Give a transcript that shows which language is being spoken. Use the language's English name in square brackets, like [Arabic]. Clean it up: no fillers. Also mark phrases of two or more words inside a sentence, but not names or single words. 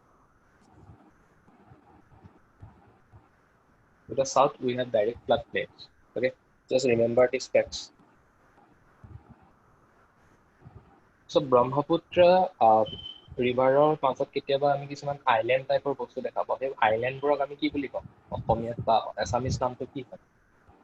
[English] to the south we have direct flood plains okay just remember these facts so [Assamese] brahmaputra ৰিভাৰৰ মাজত কেতিয়াবা আমি কিছুমান [English] island type [Assamese] বস্তু দেখা পাওঁ সেই আইল্যান্ডবোৰক আমি কি বুলি কওঁ অসমীয়াত বা এছামিজ নামটো কি হয়